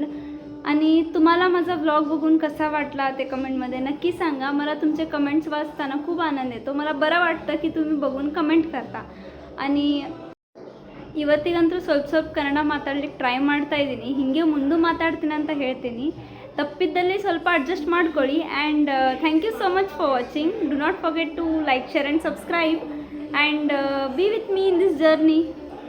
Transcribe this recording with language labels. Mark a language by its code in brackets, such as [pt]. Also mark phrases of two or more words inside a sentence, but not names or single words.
[mr] आणि तुम्हाला माझा ब्लॉग बघून कसा वाटला ते कमेंटमध्ये नक्की सांगा. मला तुमचे कमेंट्स वाचताना खूप आनंद येतो. मला बरं वाटतं की तुम्ही बघून कमेंट करता. [kn] आणि ಇವತ್ತಿಗಂತೂ ಸ್ವಲ್ಪ ಕನ್ನಡ ಮಾತಾಡಲಿಕ್ಕೆ ಟ್ರೈ ಮಾಡ್ತಾ ಇದ್ದೀನಿ. ಹೀಗೆ ಮುಂದೆ ಮಾತಾಡ್ತೀನಿ ಅಂತ ಹೇಳ್ತೀನಿ. ತಪ್ಪಿದ್ದಲ್ಲಿ ಸ್ವಲ್ಪ ಅಡ್ಜಸ್ಟ್ ಮಾಡ್ಕೊಳ್ಳಿ. [en] And thank you so much for watching. Do not forget to like, share and subscribe and be with me in this journey.